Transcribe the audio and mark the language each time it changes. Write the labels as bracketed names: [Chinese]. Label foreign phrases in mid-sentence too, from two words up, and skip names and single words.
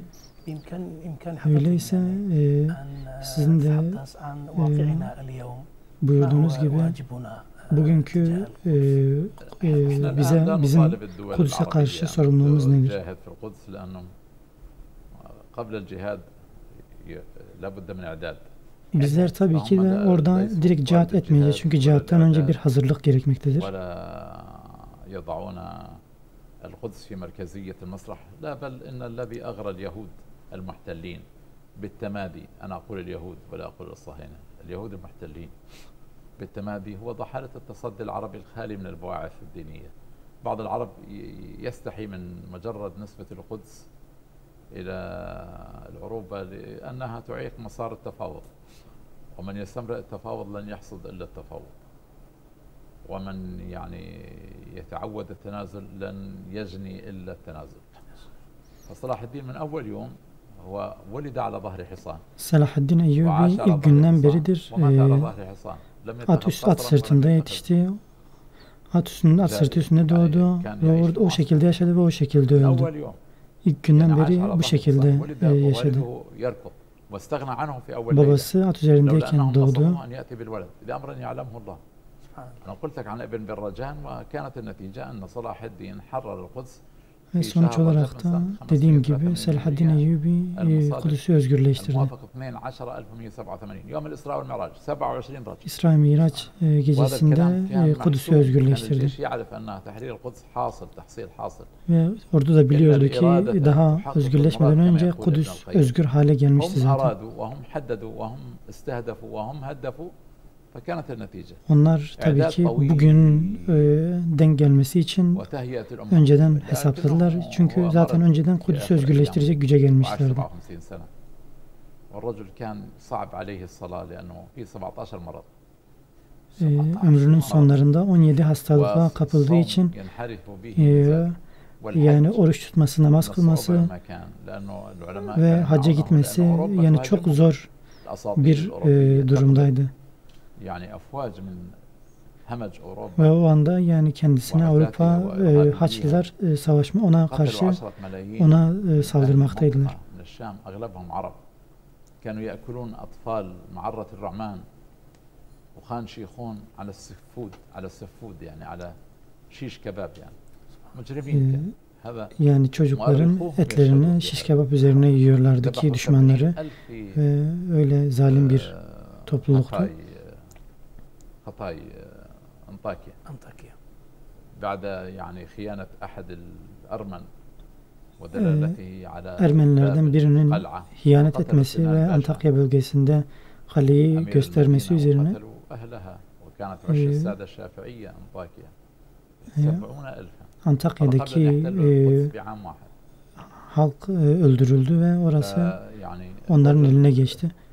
[Turkish] Öyleyse sizin de buyurduğunuz gibi bugünkü bizim Kudüs'e karşı sorumluluğumuz nedir? Bizler tabii ki de orada direkt cihat etmeyeceğiz. Çünkü cihattan önce bir hazırlık gerekmektedir. [Arabic] القدس في مركزية المسرح لا بل إن الذي أغرى اليهود المحتلين بالتمادي أنا أقول اليهود ولا أقول الصهاينة اليهود المحتلين بالتمادي هو ضحالة التصدي العربي الخالي من البواعث الدينية. بعض العرب يستحي من مجرد نسبة القدس إلى العروبة لأنها تعيق مسار التفاوض ومن يستمرئ التفاوض لن يحصد إلا التفاوض ومن يعني يتعود التنازل لن يجني إلا التنازل. فصلاح الدين من أول يوم هو ولد على ظهر حصان. [Turkish] Selahaddin Eyyubi ilk günden beridir at sırtında yetişti. At sırtı üstünde doğdu ve o şekilde yaşadı ve o şekilde öldü. ilk günden [Arabic] يعني عاش [Turkish] beri [Arabic] على [Turkish] bu [Arabic] ظهر [Turkish] şekilde [Arabic] الحصان. ولد [Turkish] yaşadı. [Arabic] ووالده يركض واستغنى عنه في أول ليلة [Turkish] Babası at [Arabic] لولا [Turkish] üzerindeyken [Arabic] أنهم [Turkish] doğdu. [Arabic] نصحوه أن يأتي بالولد لأمر يعلمه الله. سبحان الله. أنا قلت لك عن ابن برجان وكانت النتيجة أن صلاح الدين حرر القدس [Turkish] Ve sonuç olarak da dediğim gibi Selahaddin Eyyubi Kudüs'ü özgürleştirdi. [Arabic] الموافق 12/1187 يوم الإسراء والمعراج 27 رجل. [Turkish] İsra Miraç gecesinde Kudüs'ü özgürleştirdi. [Arabic] يعرف أن تحرير القدس حاصل تحصيل حاصل. [Turkish] Ve ordu da biliyordu ki daha özgürleşmeden önce Kudüs özgür hale gelmişti [Arabic] هم [Turkish] zaten. [Arabic] أرادوا وهم حددوا وهم استهدفوا وهم هدفوا فكانت النتيجة. [Turkish] Onlar tabii ki bugün denk gelmesi için [Arabic] وتهيئة الأمة. [Turkish] önceden hesapladılar. Çünkü zaten önceden Kudüs'ü özgürleştirecek güce gelmişlerdi. [Arabic] 57 سنة. والرجل كان صعب عليه الصلاة لأنه في 17 مرض. [Turkish] Ömrünün sonlarında 17 hastalığa kapıldığı için yani oruç tutması, namaz kılması ve hacca gitmesi yani çok zor bir durumdaydı. Ve o anda yani kendisine Avrupa Haçlılar savaşma ona karşı ona saldırmaktaydılar. [Arabic] كانوا يأكلون أطفال معرة الرعمان وخان شيخون على السفود يعني على [Turkish] şiş kebap [Arabic] يعني مجرمين. [Turkish] Yani çocukların etlerini şiş kebap üzerine yiyorlardı ki düşmanları ve öyle zalim bir topluluktu. [Arabic] خطاي أنطاكيا بعد يعني خيانة أحد الأرمن [Turkish] Ermenilerden birinin hiyanet etmesi ve Antakya bölgesinde kaleyi göstermesi üzerine Antakya'daki halk öldürüldü ve orası onların eline geçti.